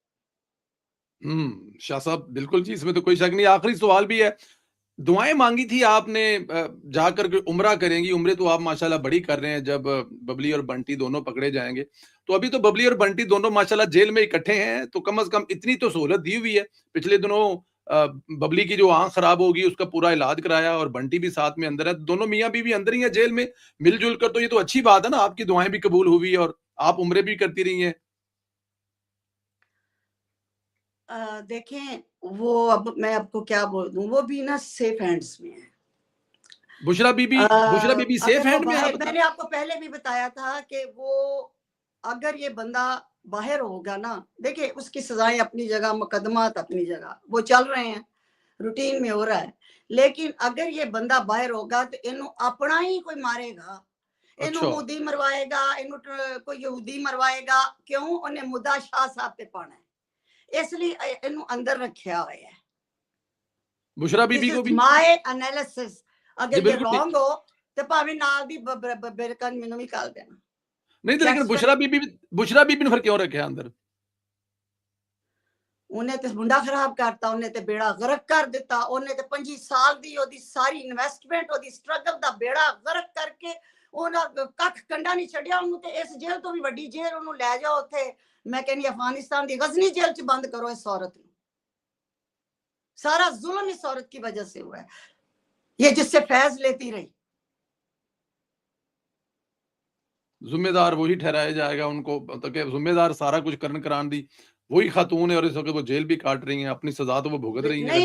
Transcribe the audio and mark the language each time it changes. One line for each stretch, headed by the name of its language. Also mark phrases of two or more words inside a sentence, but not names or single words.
Urdu: شاہ صاحب بالکل جی اس میں تو کوئی شک نہیں آخری سوال بھی ہے دعائیں مانگی تھی آپ نے جا کر کے عمرہ کریں گی عمرے تو آپ ماشاءاللہ بڑی کر رہے ہیں جب ببلی اور بنٹی دونوں پکڑے جائیں گے تو ابھی تو ببلی اور بنٹی دونوں ماشاءاللہ جیل میں اکٹھے ہیں تو کم سے کم اتنی تو سہولت دی ہوئی ہے پچھلے دنوں ببلی کی جو آنکھ خراب ہوگی اس کا پورا علاج کرایا اور بنٹی بھی ساتھ میں اندر ہے دونوں میاں بیوی اندر ہی ہے جیل میں مل جل کر تو یہ تو اچھی بات ہے نا آپ کی دعائیں بھی قبول ہوئی اور آپ عمرے بھی کرتی رہی ہیں دیکھیں وہ اب میں آپ کو کیا بول دوں وہ بھی نا
English: safe hands
Urdu: میں ہے بشریٰ بی بی
English: safe hand
Urdu: میں ہے میں نے آپ کو پہلے بھی بتایا تھا کہ وہ اگر یہ بندہ باہر ہوگا نا، دیکھیں اس کی سزائیں اپنی جگہ، مقدمات اپنی جگہ، وہ چل رہے ہیں، روٹین میں ہو رہا ہے، لیکن اگر یہ بندہ باہر ہوگا تو انہوں اپنا ہی کوئی مارے گا، انہوں مودی مروائے گا، انہوں کوئی یہودی مروائے گا، کیوں؟
Punjabi: انہیں مدعا شاہ صاحب پہ پانا ہے، اس لیے انہوں اندر رکھیا ہوئے ہے۔
Urdu: بشرا بی بی کو بھی
English: my analysis,
Punjabi: اگر یہ رانگ ہو تو پاویں نال دی برکن مینوں بھی کال دینا
Urdu: نہیں تو، لیکن بشرا بی بی نے پھر کیوں رکھا اندر؟
Punjabi: انہیں تے منڈا خراب کرتا، انہیں تے بیڑا غرق کر دیتا، انہیں تے 25 سال دی دی ساری انویسٹمنٹ دی سٹرگل دا بیڑا غرق کر کے انہاں ککھ کنڈا نہیں چھڈیا، انہوں تے اس جیل تو بھی وڈی جیل انہوں لے جاؤ اوتھے، میں کہنی افغانستان دی غزنی جیل چ بند کرو اس عورت نو۔
Urdu: سارا ظلم اس عورت کی وجہ سے ہوا ہے، یہ جس سے فیض لیتی رہی۔ ذمہ دار وہی ٹھہرایا جائے گا ان کو، مطلب کہ ذمہ دار سارا کچھ کران دی وہی خاتون ہے، اور اس وقت وہ جیل بھی کاٹ رہی ہیں، اپنی سزا تو وہ بھگت رہی ہیں۔